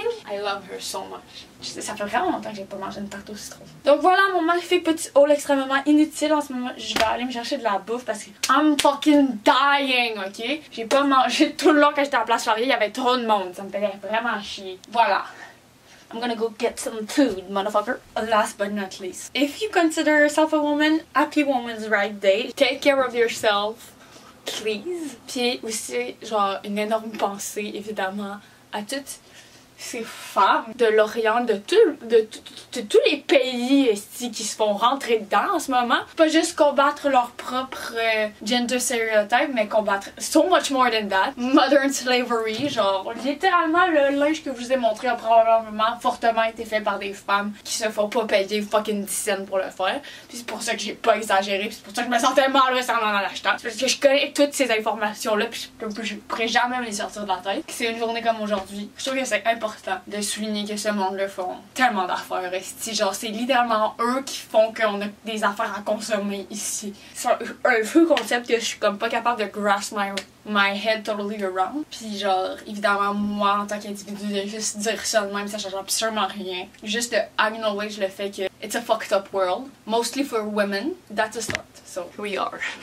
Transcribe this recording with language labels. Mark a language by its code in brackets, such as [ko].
[en] I love her so much. [fr] Ça fait vraiment longtemps que j'ai pas mangé une tarte au citron. Donc voilà mon magnifique petit haul extrêmement inutile en ce moment. Je vais aller me chercher de la bouffe parce que [en] I'm fucking dying, ok? [fr] J'ai pas mangé tout le long quand j'étais à Place Laurier, il y avait trop de monde. Ça me faisait vraiment chier. Voilà. [en] I'm gonna go get some food, motherfucker. Last but not least, if you consider yourself a woman, happy Women's Right Day. Take care of yourself, please. [fr] Puis aussi, genre, une énorme pensée, évidemment, à toutes ces femmes de l'Orient, de tous les pays qui se font rentrer dedans en ce moment. Pas juste combattre leur propre gender stereotype, mais combattre [en] so much more than that. Modern slavery, [fr] genre littéralement le linge que je vous ai montré a probablement fortement été fait par des femmes qui se font pas payer fucking 10 cents pour le faire. Puis c'est pour ça que j'ai pas exagéré, puis c'est pour ça que je me sentais mal en l'achetant. C'est parce que je connais toutes ces informations-là, puis je pourrais jamais me les sortir de la tête. C'est une journée comme aujourd'hui. Je trouve que c'est important de souligner que ce monde-là font tellement d'affaires ici. Genre, c'est littéralement eux qui font qu'on a des affaires à consommer ici. C'est un vieux concept que je suis comme pas capable de [en] grasp my head totally around. [fr] Puis genre, évidemment, moi, en tant qu'individu, de juste dire ça de même, ça change absolument rien. Juste de acknowledge le fait que [en] it's a fucked up world. Mostly for women. That's a start. So, here we are.